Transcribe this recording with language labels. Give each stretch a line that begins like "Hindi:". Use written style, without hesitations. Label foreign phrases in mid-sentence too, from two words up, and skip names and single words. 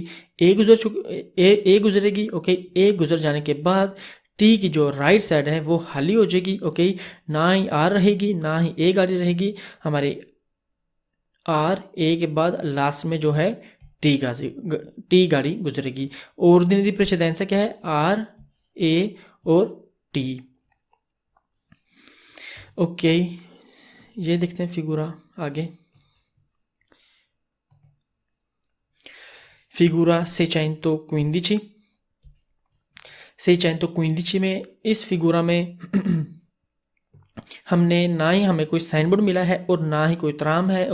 Hindi: ए गुजरेगी। ओके, ए गुजर जाने के बाद टी की जो
English: right side
Hindi: है वो खाली हो जाएगी। ओके, ना ही आर रहेगी ना ही ए गाड़ी रहेगी, हमारे आर ए के बाद लास्ट में जो है टी गाड़ी गुजरेगी।
Italian: ordine di precedenza
Hindi: क्या है? आर, ए और टी। ओके, ये देखते हैं फिगूरा आगे। फिगूरा 615। 615 में इस फिगूरा में हमने ना ही हमें कोई साइन बोर्ड मिला है और ना ही कोई त्राम है।